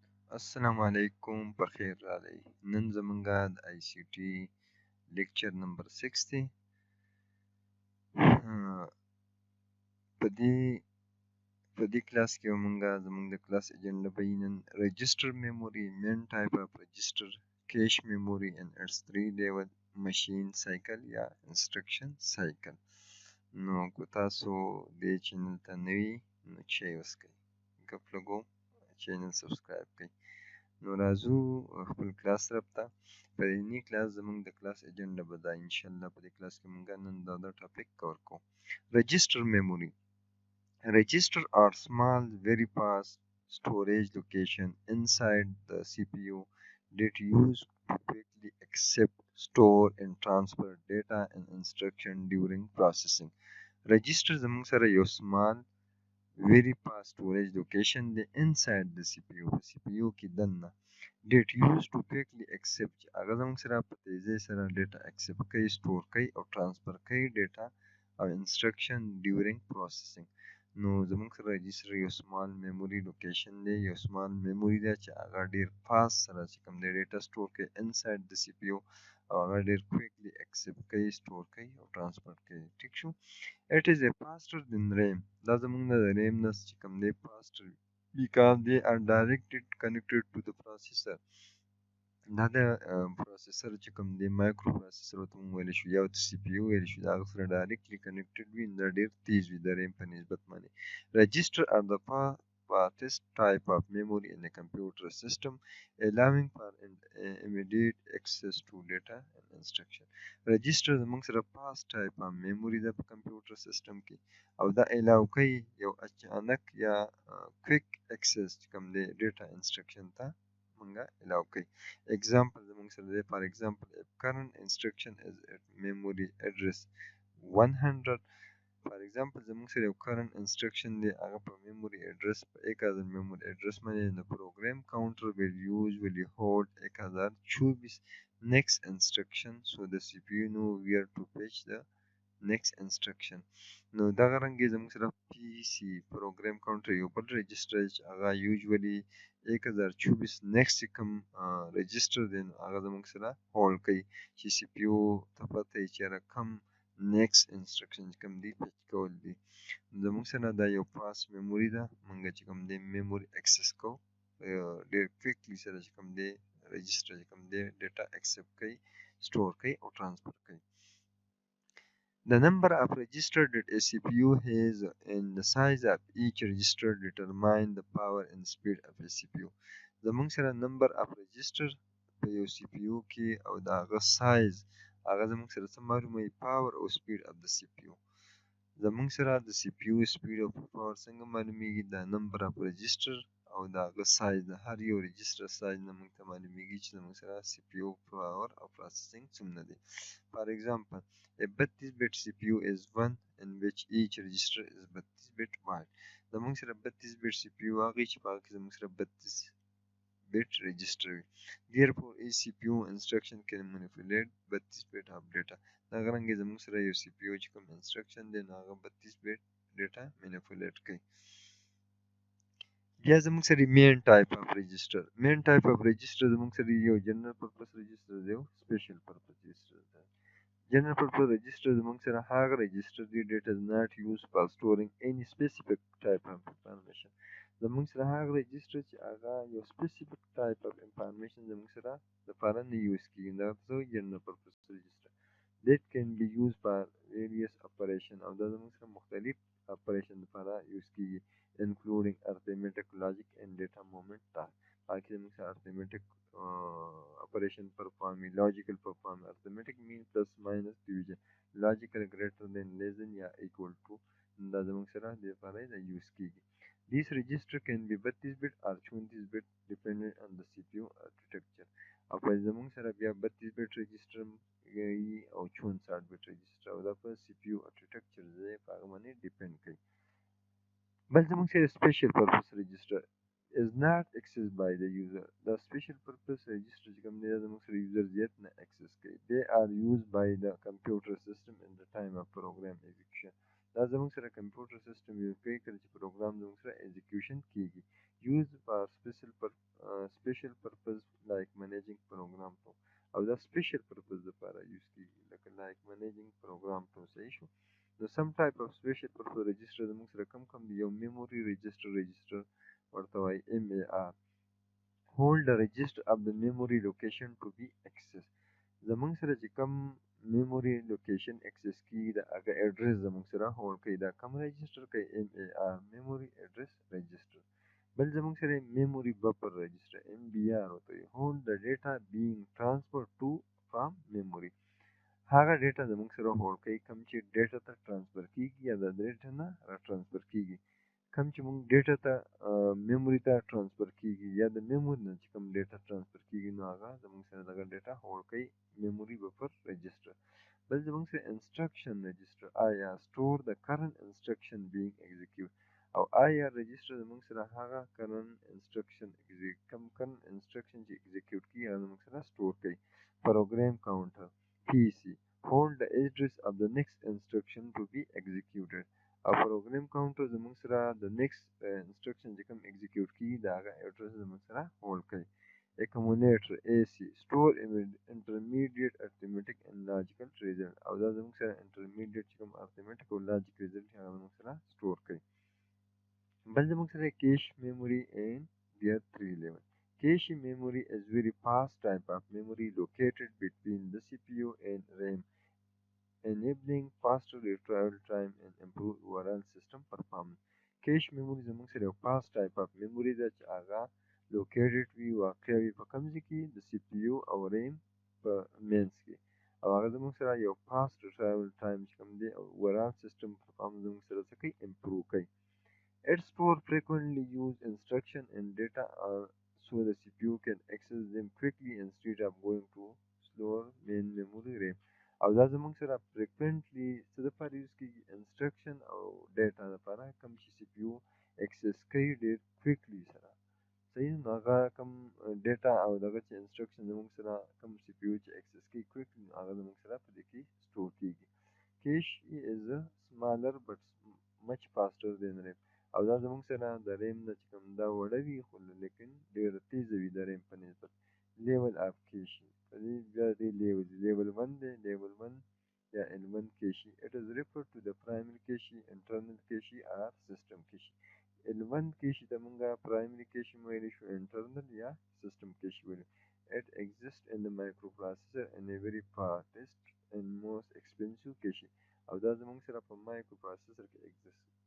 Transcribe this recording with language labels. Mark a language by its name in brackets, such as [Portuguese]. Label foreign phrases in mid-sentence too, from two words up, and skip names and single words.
[Arabic] السلام عليكم [Pashto] په خیر راغلی. نن زمونږه د ICT لیکچر نمبر 6 دی. په دې کلاس کې مونږه زمونږ د کلاس اجنډا به وي نن [English] register memory main type of register cache memory and its 3 level machine cycle [Pashto] یا [English] instruction cycle. [Pashto] نو که تاسو دې چینل ته نوي نو چای وڅښئ، ګپ لګو، [English] channel subscribe [Pashto] کړئ. نو راځو خپل کلاس طرف ته. په دې کلاس زموږ د کلاس اجنډا به دا [Arabic] انشاءالله [Pashto] په دې کلاس کې مونږ نن دا [English] topic cover [Pashto] کوو. [English] register memory. Register are small, very fast storage location inside the CPU that used to quickly accept, store and transfer data and instruction during processing. [Pashto] Register زموږ سره یو [English] small very fast storage location [Pashto] دی [English] inside the CPU [Pashto] په CPU کې دننه [English] that used to quickly accept [Pashto] چې هغه زموږ سره په تیزۍ سره ډیټا accept کوي، store کوي او transfer کوي ډیټا او [English] instruction during processing. [Pashto] نو زموږ سره رجسټر یو [English] small memory location [Pashto] دی، یو [English] small memory [Pashto] دی چې هغه ډیر fast سره چې کوم دی ډیټا store کوي [English] inside the CPU [Pashto] او هغه ډیر [English] quickly accept [Pashto] کوي، store کوي او transfer کوي. ټیک شو. [English] It is a faster than RAM. [Pashto] دا زموږ د RAM نه چې کوم دی [English] faster because they are directly connected to the processor. [Pashto] دا د پروسیسر چې کوم دی [English] micro processor [Pashto] ورته موږ ویلی شو یا ورته سی پی یو ویلی شو، د هغه سره [English] directly connected [Pashto] وي، دا ډېر تیز وي د ریم په نسبت باندې. [English] رجسټر are the fastest type of memory in a computer system allowing for immediate access to data and instruction. [Pashto] رجسټر زموږ سره [English] fast type of memory [Pashto] ده په [English] computer system [Pashto] کې او دا الاو کوي یو اچانک یا [English] quick access [Pashto] چې کوم دی [English] data instruction [Pashto] ته مونږه allow کوي. [English] Example [Pashto] زموږ سره دی [English] for example if current instruction is at memory address 100. for example [Pashto] زموږ سره یو [English] current instruction [Pashto] دی هغه په [English] memory address په 1000 memory address [Pashto] باندې د [English] program counter will usually hold 1024 next instruction so the CPU know where to fetch the next instruction. [Pashto] نو دغه رنګه زموږ سره [English] PC program counter [Pashto] یو بل رجسټر چې هغه [English] usually 1024 next [Pashto] کوم رجسټر دی نو هغه زموږ سره هولډ کوي چې سی پی یو ته پته وي چې کوم [English] next instruction [Pashto] کوم دی فچ کول دي. زموږ سره دا یو [English] fast memory [Pashto] ده، مونږ چې کوم دی [English] memory access [Pashto] کوو ډېر کویکلی سره چې کوم دی رجسټر چې کوم دی ډیټا اکسپټ کوي، سټور کوي او ټرانسفر کوي. [English] The number of registers that a CPU has and the size of each register determine the power and speed of a CPU. [Pashto] زموږ سره [English] number of registers [Pashto] په یو CPU کې او د هغه سایز هغه زموږ سره څه معلوموي؟ [English] power او speed of the CPU. [Pashto] زموږ سره د [English] CPU speed [Pashto] او power څنګه معلومیږي؟ د [English] number of registers [Pashto] او د هغه سایز د هر یو رجسټر سایز نه موږ ته معلومیږي چې زموږ سره [English] CPU power [Pashto] او processing څومره دی. [English] For example, a 32-bit CPU is one in which each register is 32-bit wide. [Pashto] زموږ سره 32-bit CPU هغه چې په هغه کې زموږ سره 32-bit register وي. [English] Therefore, a CPU instruction can manipulate 32-bit of data. [Pashto] دغه رنګه زموږ سره یو CPU چې کوم instruction دی نو هغه [English] 32-bit data manipulate [Pashto] کوي. بیا زموږ سره [English] main type of register. main type of register [Pashto] زموږ سره یو [English] general purpose register [Pashto] دی او [English] special purpose register [Pashto] دی. [English] general purpose register [Pashto] زموږ سره هغه رجسټر دی [English] that is not used for storing any specific type of information. [Pashto] زموږ سره هغه رجسټر چې هغه یو [English] specific type of information [Pashto] زموږ سره لپاره نه یوز کیږي، دا څه [English] general purpose register that can be used for various operation [Pashto] او دا زموږ سره مختلف operation لپاره یوز کیږي [English] including arithmetic, logic and data movement task. [Pashto] باقي زموږ سره [English] arithmetic operation perform، logical perform. arithmetic means plus minus division، logical greater than less than یا equal to. [Pashto] دا زموږ سره د لپاره دا یوز کیږي. [English] This register can be 32-bit or 24-bit depending on the CPU architecture. [Pashto] او په زموږ سره بیا 32-bit register او 64-bit register او دا په [English] CPU architecture [Pashto] ځای په هغه باندې ډیپند کوي. بل زموږ سره [English] special purpose register is not accessed by the user. The special purpose register [Pashto] چې کوم دی زموږ سره user زیات نه access کوي. [English] They are used by the computer system in the time of program execution. [Pashto] دا زموږ سره [English] computer system [Pashto] یوز کوي کله چې program زموږ سره execution کیږي. [English] Used for special purpose like managing program [Pashto] ته او دا [English] special purpose [Pashto] لپاره یوز کیږي لکه [English] like managing program [Pashto] ته صحیح شو نو [English] some type of special purpose register [Pashto] زموږ سره کم دی یو [English] memory register [Pashto] ورته وایي [English] MAR hold the register of the memory location to be accessed [Pashto] زموږ سره چې کوم [English] memory location access [Pashto] کیږي دا هغه [English] address [Pashto] زموږ سره [English] hold کوي [Pashto] دا کوم register کوي [English] MAR memory address register [Pashto] بل زموږ سره [English] memory buffer register MBR [Pashto] ورته وایي [English] hold the data being transferred to from memory [Pashto] هغه ډیټا زموږ سره هولډ کوي کوم چې ډیټا ته ترانسفر کیږي یا د ډیټا نه را ترانسفر کیږي کوم چې موږ ډیټا ته میموري ته ترانسفر کیږي یا د میموري نه چې کوم ډیټا ترانسفر کیږي نو هغه زموږ سره دغه ډیټا هولډ کوي [English] memory buffer register [Pashto] بل زموږ سره [English] instruction register IR store [Pashto] د [English] current instruction being [Pashto] ایگزیکیوټ او [English] IR register [Pashto] زموږ سره هغه [English] current instruction [Pashto] کوم [English] current instruction [Pashto] چې ایگزیکیوټ کیږي هغه زموږ سره سٹور [English] کوي program counter PC hold the address of the next instruction to be executed او program counter [Pashto] زموږ سره د [English] next instruction [Pashto] چې کوم [English] execute [Pashto] کیږي دا هغه [English] address [Pashto] زموږ سره [English] hold کوي accumulator AC store intermediate arithmetic and logical result [Pashto] او دا زموږ سره [English] intermediate [Pashto] چې کوم [English] arithmetic او logic result [Pashto] هغه زموږ سره [English] store کوي [Pashto] بل زموږ سره [English] cache memory and their 3 level Cache memory is very fast type of memory located between the CPU and RAM, enabling faster retrieval time and improved overall system performance. Cache memory [Pashto] زموږ سره یو [English] fast type of memory [Pashto] ده چې هغه located وي واقع وي په کوم ځای کې د CPU او RAM په منځ کې او هغه زموږ سره یو [English] fast retrieval time [Pashto] چې کوم دی او [English] overall system performance [Pashto] زموږ سره څه کوي improve کوي. [English] It store frequently used instruction and data so the CPU can access them quickly instead of going to slower main memory RAM [Pashto] او دا زموږ سره [English] frequently [Pashto] څه دپاره یوز کېږي [English] instruction او data [Pashto] دپاره کوم چې [English] CPU access کوي [Pashto] ډېر quickly سره صحیح نو هغه کوم data او دغه چې instruction زموږ سره کوم CPU چې access کوي quickly نو هغه زموږ سره په دې کې store کېږي cache [English] is a smaller but much faster than RAM [Pashto] او دا زموږ سره د ریم نه چې کوم دا وړه وي خو لیکن ډېره تیزه وي د ریم په نسبت [English] level of cache [Pashto] په دې بیا دې لیول 1 دی لیول 1 یا [English] L1 cache it is referred to the primary cache internal cache or system cache [Pashto] L1 کیشي ته مونږه [English] primary cache [Pashto] ویلی شو internal یا [English] system cache [Pashto] ویلی [English] it exists in the microprocessor and a very fastest and most expensive cache [Pashto] او دا زموږ سره په microprocessor کې exist